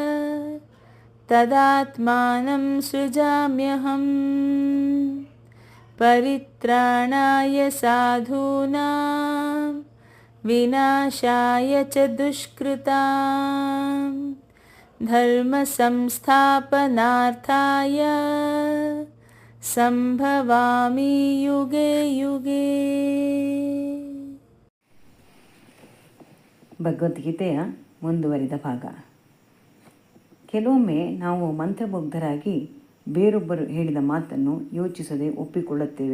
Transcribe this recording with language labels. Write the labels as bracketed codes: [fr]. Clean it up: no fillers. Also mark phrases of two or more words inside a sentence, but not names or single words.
[sa] ತದಾತ್ಮಾನಂ ಸೃಜಾಮ್ಯಹಂ ಪರಿತ್ರಾಣಾಯ ಸಾಧೂನಾಂ ವಿನಾಶಾಯ ಚ ದುಷ್ಕೃತಾಂ ಧರ್ಮ ಸಂಸ್ಥಾಪನಾರ್ಥಾಯ ಸಂಭವಾಮಿ ಯುಗೆ ಯುಗೆ. [kn] ಭಗವದ್ಗೀತೆಯ ಮುಂದುವರಿದ ಭಾಗ. ಕೆಲವೊಮ್ಮೆ ನಾವು ಮಂತ್ರಮುಗ್ಧರಾಗಿ ಬೇರೊಬ್ಬರು ಹೇಳಿದ ಮಾತನ್ನು ಯೋಚಿಸದೆ ಒಪ್ಪಿಕೊಳ್ಳುತ್ತೇವೆ.